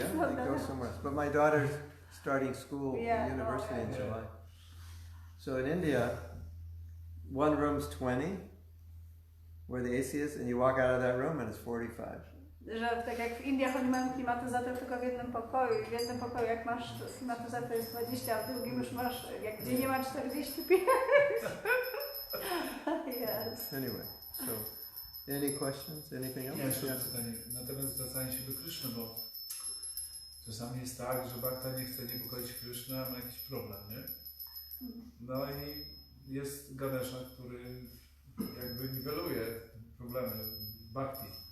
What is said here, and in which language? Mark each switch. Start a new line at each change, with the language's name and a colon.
English: They go somewhere else. But my daughter's starting school, university in July. So in India, one room's 20, where the AC is, and you walk out of that room and it's 45.
Polish: Że tak jak w Indiach oni mają klimatyzator tylko w jednym pokoju i w jednym pokoju jak masz klimatyzator jest 20, a w drugim już masz, jak gdzie nie ma 45.
English: Yes. Anyway, so any questions? Anything else?
Polish: Ja jeszcze pytanie na temat zwracania się do Kryszny, bo czasami jest tak, że bhakta nie chce niepokoić Kryszny, a ma jakiś problem, nie? No i jest Ganesha, który jakby niweluje problemy bhakti.